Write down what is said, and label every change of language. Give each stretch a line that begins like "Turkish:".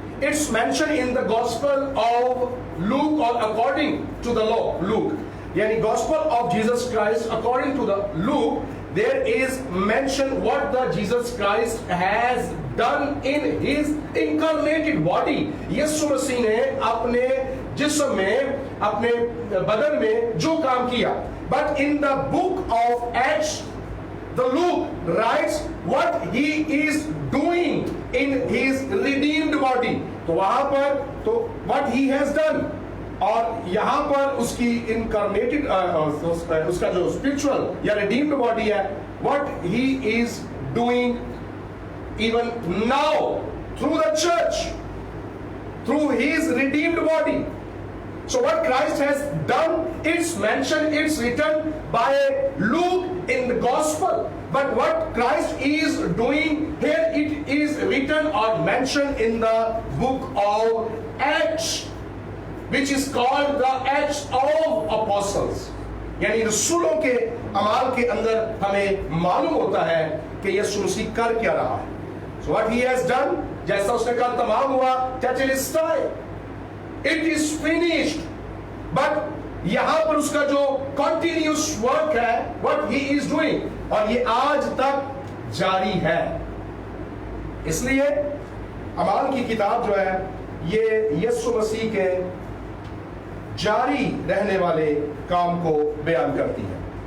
English: It's mentioned in the gospel of Luke, or according to the law, Luke. Yani gospel of Jesus Christ according to the Luke, there is mentioned what the Jesus Christ has done in his incarnated body.
Urdu: یسوع مسیح نے اپنے جسم میں اپنے بدن میں جو کام کیا.
English: But in the book of Acts, the Luke writes what he is doing in his redeemed body. تو وہاں پر تو what he has done, اور یہاں پر اس کی انکارنیٹڈ اس کا جو اسپرچل یا ریڈیمڈ باڈی ہے, what he is doing even now through the church, through his redeemed body. So what Christ has done, it's mentioned, it's written by Luke in the gospel. But what Christ is doing here, it is written or mentioned in the book of Acts, which is called the Acts of Apostles.
Urdu: یعنی رسولوں کے اعمال کے اندر ہمیں معلوم ہوتا ہے کہ یسوع مسیح کر کیا رہا ہے.
English: So what he has done, جیسا اس نے کہا تمام ہوا, that it is time, it is finished.
Urdu: But یہاں پر اس کا جو continuous work ہے, what he is doing, اور یہ آج تک جاری ہے. اس لیے اعمال کی کتاب جو ہے یہ یسوع مسیح کے جاری رہنے والے کام کو بیان کرتی ہے.